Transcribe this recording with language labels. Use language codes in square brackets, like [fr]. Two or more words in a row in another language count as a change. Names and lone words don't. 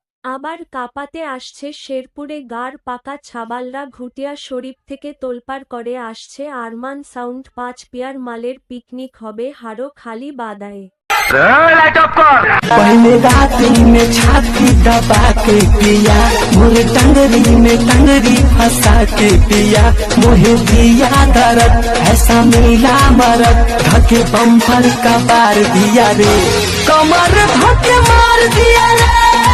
[bn] আবার কাঁপাতে আসছে শেরপুরে গাড় পাকা ছাবালরা ঘুটিয়া শরীফ থেকে তোলপাড় করে আসছে আরমান সাউন্ড 5 পেয়ার মালের পিকনিক হবে হারোখালি বাদায়ে। [bho] पहले रात्रि में छाती दबा के पिया मोरे टंगरी में टंगरी फंसा के पिया मोहे दिया दर्द ऐसा मिला मरद धके बम्पर का बार दिया रे कमर धके मार दिया रे।